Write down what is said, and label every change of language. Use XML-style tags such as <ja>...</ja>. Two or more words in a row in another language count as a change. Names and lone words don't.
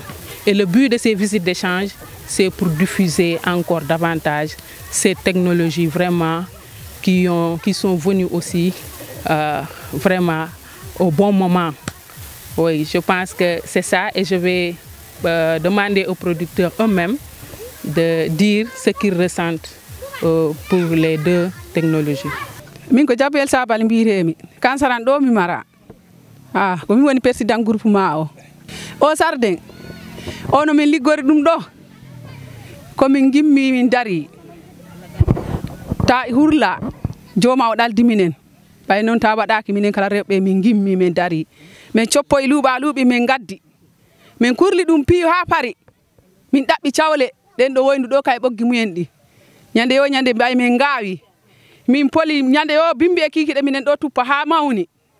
<fr>Et le but de ces visites d'échange, c'est pour diffuser encore davantage ces technologies vraiment qui sont venues aussi vraiment au bon moment. Oui, je pense que c'est ça et je vais demander aux producteurs eux-mêmes de dire ce qu'ils ressentent pour les deux technologies.</fr> <ff>Min ko Jabel Sabal mbiremi kansaran do mi mara ko mi woni</ff> <fr>président groupement</fr> <ff>o sarden ono min liggori dum do ko min gimmi min dari ta hurla joma o daldi minen bay non ta wadaki minen kala rewbe min gimmi min dari min coppo e luubi min gaddi min kurli dum piyo ha pari min dabbi cawle den do woyndu do kay boggi muyen di nyande yo nyande bay min gaawi min poli ñande o bimbe kikiɗe minen ɗo tuppa ha mawni</ff>